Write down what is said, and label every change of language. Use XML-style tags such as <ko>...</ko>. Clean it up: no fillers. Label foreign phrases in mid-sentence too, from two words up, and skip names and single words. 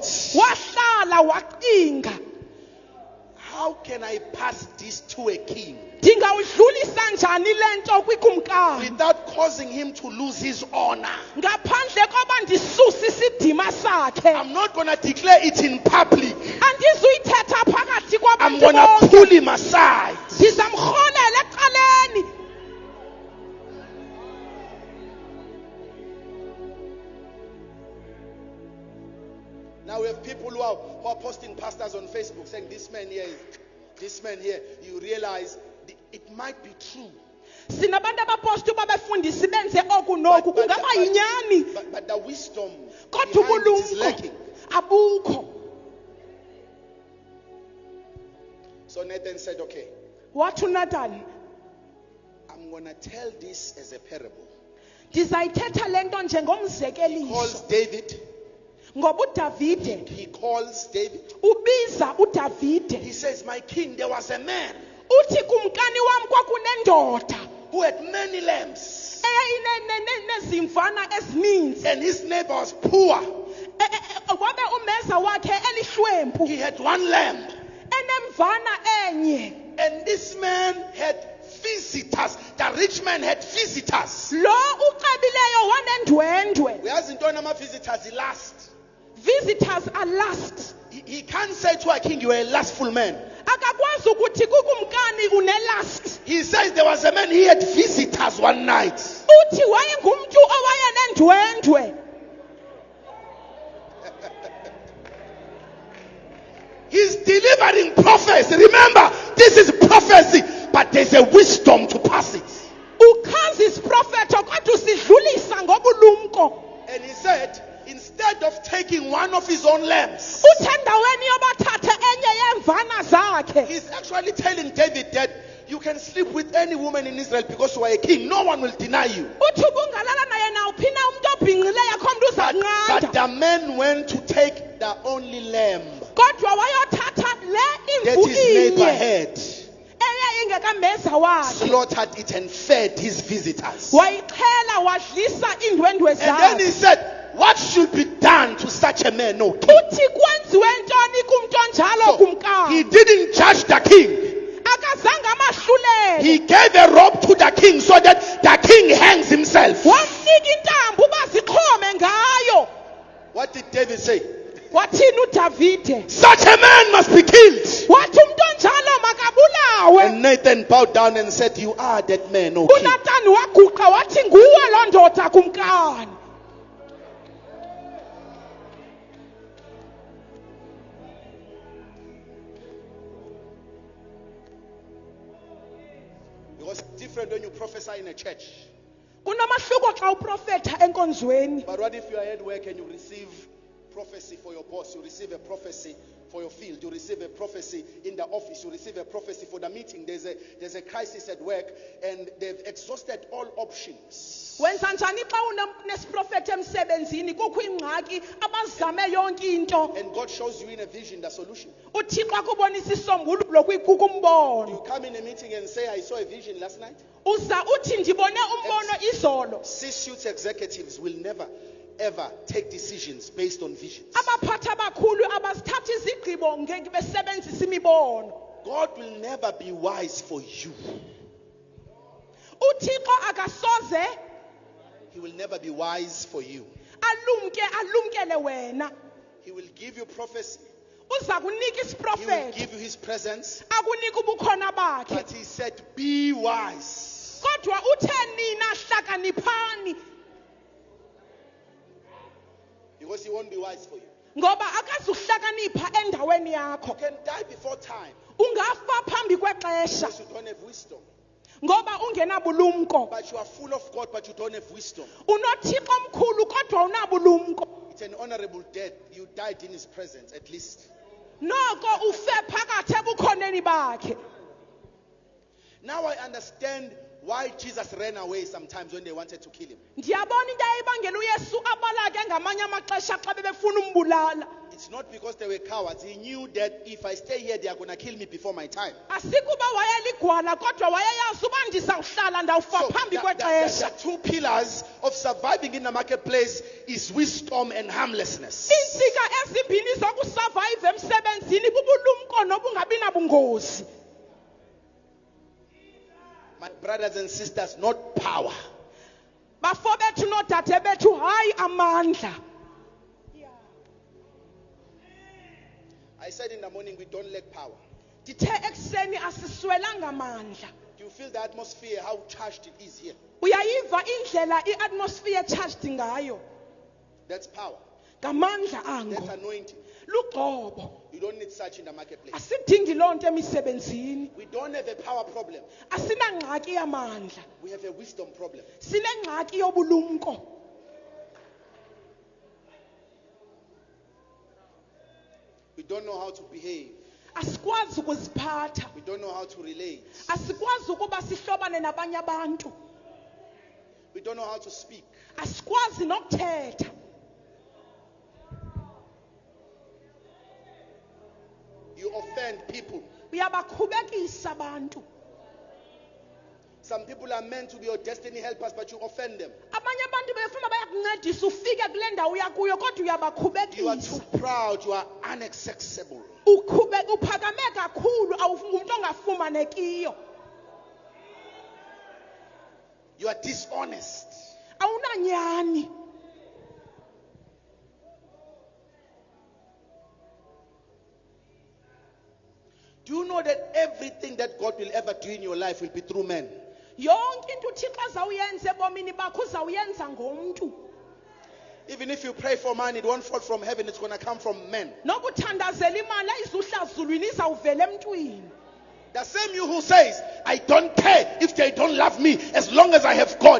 <xh>wahlala wacinga</xh> <en>how can I pass this to a king</en> <xh>ndingawudlulisa njani le nto kwikumkani</xh> <en>without causing him to lose his honor?</en> <xh>ngaphandle koba ndisuse isidima sakhe</xh> <en>I'm not going to declare it in public.</en> <xh>andizuyithetha phakathi</xh> <en>I'm</en> <xh>kwabantu</xh> <en>going to</en> <xh>bonke</xh> <en>pull him aside.</en> <xh>ndizamrholela ecaleni</xh> <en>Now we have people who are posting pastors on Facebook saying, this man here, this man here. You realize it might be true.</en> <xh>sinabantu abaposta uba befundisi benze oku noku kungaba yinyani</xh> <en>But the wisdom</en> <xh>kodwa</xh> <en>behind it is</en> <xh>ubulumko</xh> <en>lacking.</en> <xh>abukho</xh> <en>So Nathan said, okay,</en> <xh>wathi uNathan</xh> <en>I'm going to tell this as a parable.</en> <xh>ndizayithetha le nto</xh> <en>He calls</en> <xh>njengomzekeliso</xh> <en>David.</en> <xh>ngoba uDavide</xh> <en>He calls David.</en> <xh>ubiza uDavide</xh> <en>He says, my king, there was a man</en> <xh>uthi kumkani wam kwakunendoda</xh> <en>who had many lambs,</en> <xh>eyayinezimvana ezininzi</xh> <en>and his neighbor was poor.</en> <xh>wabe umeza wakhe elihlwempu</xh> <en>He had one lamb,</en> <xh>enemvana enye</xh> <en>and this man had visitors. The rich man had visitors.</en> <xh>lo ucebileyo wanendwendwe Uyazi ntoni</xh> <en>ama-visitors last. visitors are last He can't say to a king, you are a lustful man.</en> <xh>akakwazi ukuthi kukumkani unelast</xh> <en>He says there was a man, he had visitors one night.</en> <xh>uthi wayengumntu owayenendwendwe</xh> <en>He's delivering prophecy. Remember, this is prophecy, but there's a wisdom to pass it.</en> <xh>uchaza isiprofeto kodwa usidlulisa ngobulumko</xh> <en>And he said, instead of taking one of his own lambs,</en> <xh>uthi endaweni yobathathe enye yeemvana zakhe</xh> <en>he's actually telling David that you can sleep with any woman in Israel because you are a king. No one will deny you.</en> <xh>uthi ubungalala naye nawuphi na umntu obhinqileyo akho mntu uza</xh> <en>But</en> <xh>kunqanda</xh> <en>the man went to take the only lamb</en> <xh>kodwa wayothatha le</xh> <en>that</en> <xh>imvu</xh> <en>his neighbor</en> <xh>inye</xh> <en>had,</en> <xh>eyayiingekameza wakhe</xh> <en>slaughtered it and fed his visitors.</en> <xh>wayixhela wadlisa iindwendwe</xh> <en>And then he</en> <xh>zakhe</xh> <en>said, what should be done to such a man, no king?</en> <xh>uthi kwenziwe ntoni kumntu onjalo</xh> <en>So, he</en> <xh>kumkani</xh> <en>didn't judge the king.</en> <xh>akazange amahlulele</xh> <en>He gave a rope to the king so that the king hangs himself.</en> <xh>wamnika intambo uba zixhome ngayo</xh> <en>What did David say?</en> <xh>wathini uDavide</xh> <en>Such a man must be killed.</en> <xh>wathi umntu onjalo makabulawe</xh> <en>And Nathan bowed down and said, you are that man, O king.</en> <xh>uNathani waguqa wathi nguwe lo ndoda kumkani</xh> <en>Because it's different when you prophesy in a church.</en> <xh>kunamahluko xa uprofetha enkonzweni</xh> <en>But what if you are at work and you receive prophecy for your boss? You receive a prophecy for your field. You receive a prophecy in the office. You receive a prophecy for the meeting. There's a crisis at work and they've exhausted all options.</en> <xh>wenza njani xa unesiprofetha emsebenzini kukho ingxaki abazame yonke into</xh> <en>And God shows you in a vision the solution.</en> <xh>uthixo akubonisa isombululo kukumbono</xh> <en>You come in a meeting and say, I saw a vision last night.</en> <xh>uza uthi ndibone umbono izolo uxolo.</xh> <en>C-suite executives will never ever take decisions based on visions.</en> <xh>Abaphathi abakhulu abasithatha izigqibo besebenzisa imibono.</xh> <en>God will never be wise for you.</en> <xh>uThixo akasoze</xh> <en>He will never be wise for you.</en> <xh>alumkele wena.</xh> <en>He will give you prophecy.</en> <xh>Uza kunika</xh> <en>He will</en> <xh>isiprofeti,</xh> <en>give you his presence.</en> <xh>akunika ubukhona bakhe.</xh> <en>But he said, be wise.</en> <xh>Kodwa uthe nina hlakaniphani,</xh> <en>Because he won't be wise for you.</en> <xh>ngoba akazuhlakanipha endaweni</xh> <en>You</en> <xh>yakho.</xh> <en>can die before time</en> <xh>Ungafa phambi kwexesha</xh> <en>because you don't have wisdom.</en> <xh>ngoba ungenabulumko.</xh> <en>But you are full of God, but you don't have wisdom.</en> <xh>Unothixo omkhulu kodwa unabulumko.</xh> <en>It's an honorable death. You died in his presence, at least.</en> <xh>Noko ufe phakathi ebukhoneni bakhe.</xh> <en>Now I understand why Jesus ran away sometimes when they wanted to kill him.</en> <xh>Ndiyabona into eyayibangela uYesu abalake ngamanye amaxesha xa bebefuna umbulala.</xh> <en>It's not because they were cowards. He knew that if I stay here, they are going to kill me before my time.</en> <xh>Asikuba wayeligwala kodwa wayeyazi uba ndizawuhlala ndawufa phambi</xh> <en>the</en> <xh>kwexesha.</xh> <en>two pillars of surviving in the marketplace is wisdom and harmlessness.</en> <xh>Iintsika ezimbini zokusurvive emsebenzini bubulumko nobungabi nabungozi.</xh> <en>My brothers and sisters, not power.</en> <xh>Bafo bethu nodade bethu hayi amandla.</xh> <en>I said in the morning, we don't lack power.</en> <xh>Ndithe ekuseni asiswelanga mandla.</xh> <en>Do you feel the atmosphere, how charged it is here?</en> <xh>Uyayiva indlela</xh> <en>iatmosphere charged</en> <xh>ngayo.</xh> <en>That's power.</en> <xh>Ngamandla</xh> <en>That's</en> <xh>ango.</xh> <en>anointing.</en> <xh>Luqobo.</xh> <en>You don't need such in the marketplace.</en> <xh>Asidingi lonto emisebenzini.</xh> <en>We don't have a power problem.</en> <xh>Asinangxaki yamandla.</xh> <en>We have a wisdom problem.</en> <xh>Sinengxaki yobulumko.</xh> <en>We don't know how to behave.</en> <xh>Asikwazi ukuziphatha.</xh> <en>We don't know how to relate.</en> <xh>Asikwazi ukuba sihlobane nabanye abantu.</xh> <en>We don't know how to speak.</en> <xh>Asikwazi nokuthetha.</xh> <en>You offend people.</en> <xh>Uyabakhubekisa abantu.</xh> <en>Some people are meant to be your destiny helpers, but you offend them.</en> <xh>Abanye abantu befuna bayakuncedisa ufike kule ndawo uyakuyo kodwa</xh> <en>You are</en> <xh>uyabakhubekisa.</xh> <en>too proud. You are inaccessible.</en> <xh>Uphakame kakhulu awumuntu ongafumanekiyo.</xh> <en>You are dishonest.</en> <xh>Awunanyani.</xh> <en>Do you know that everything that God will ever do in your life will be through men?</en> <xh>Yonke into uThixo azawuyenza ebomini bakho uzawuyenza ngomntu.</xh> <en>Even if you pray for money, it won't fall from heaven. It's going to come from men.</en> <xh>Nokuthandazela imali ayizuhla ezulwini izawuvela emntwini.</xh> <en>The same you who says, I don't care if they don't love me as long as I have God.</en>